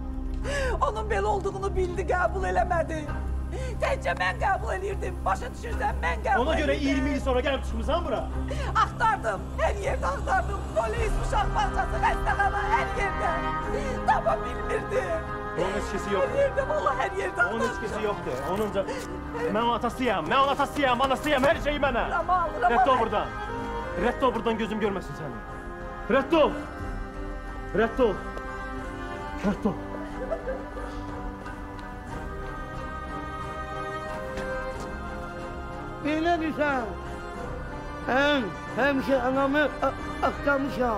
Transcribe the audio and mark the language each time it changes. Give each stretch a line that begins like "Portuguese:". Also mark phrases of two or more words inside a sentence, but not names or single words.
Azerbaijani: Onun belə olduğunu bildi, qəbul eləmədi. Təcə mən qəbul elirdim. Başa düşürsən, mən qəbul Ona görə elirdim. 20 il sonra gəlib çıxmısan bura? Axtardım, her yerde axtardım. Polis, uşaq parçası, xəstəxana, hər yerdə. Tapa bilmirdim. Onun etkisi yoxdur. Her yerde, vallahi her yerde Onun axtardım. etkisi yoxdur. Onunca... Mən onun atasıyam, mən onun atasıyam, anasıyam, hər şeyi mənə. Ramal. Rədd ol buradan. Rədd ol buradan, gözüm görməsin səni. Rədd ol. Rədd ol. Rədd ol. Belə düşən, həmişə anamı axtamışam.